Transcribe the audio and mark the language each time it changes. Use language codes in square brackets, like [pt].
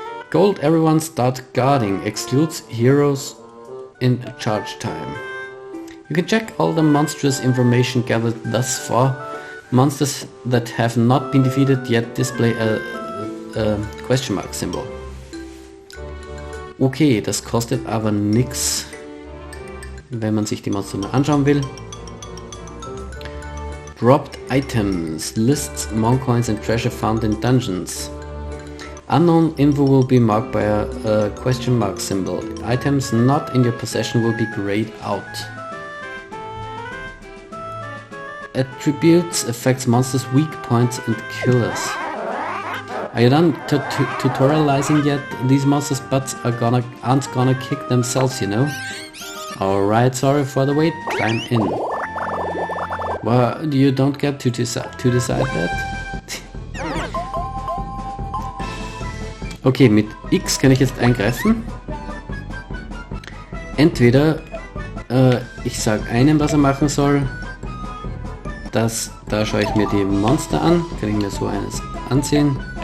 [en] Gold, everyone start guarding. Excludes heroes in charge time. You can check all the monstrous information gathered thus far. Monsters that have not been defeated yet display a question mark symbol. [de] Okay, das kostet aber nix, wenn man sich die Monster mal anschauen will. [en] Dropped items, lists, mon coins and treasure found in dungeons. Unknown info will be marked by a question mark symbol. Items not in your possession will be grayed out. Attributes affects monsters' weak points and killers. Are you done tutorializing yet? These monsters' butts aren't gonna kick themselves, you know? Alright, sorry for the wait, climb in. Well, you don't get to decide that. [de] Okay, mit X kann ich jetzt eingreifen. Entweder ich sage einem, was er machen soll. Da schaue ich mir die Monster an. Kann ich mir so eines ansehen.